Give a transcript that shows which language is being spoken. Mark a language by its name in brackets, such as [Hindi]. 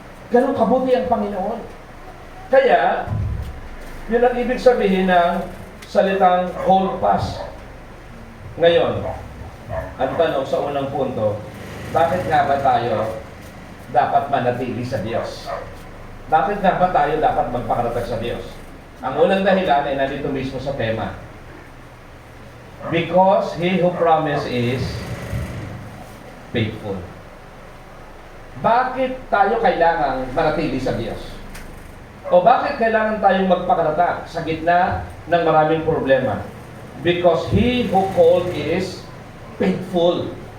[Filipino] Ganun kabuti ang Panginoon. Kaya, yun ang ibig sabihin ng salitang [English] hold fast. [Filipino] Ngayon, ang tanong sa unang punto, bakit nga ba tayo dapat manatili sa Diyos? Bakit nga ba tayo dapat magpakatatag sa Diyos? Ang unang dahilan ay nandito mismo sa tema. [English] Because He who promised is faithful. [Filipino] Bakit tayo kailangang manatili sa Diyos? O bakit kailangan tayong magpakatatag sa gitna ng maraming problema? [English] Because He who called is faithful.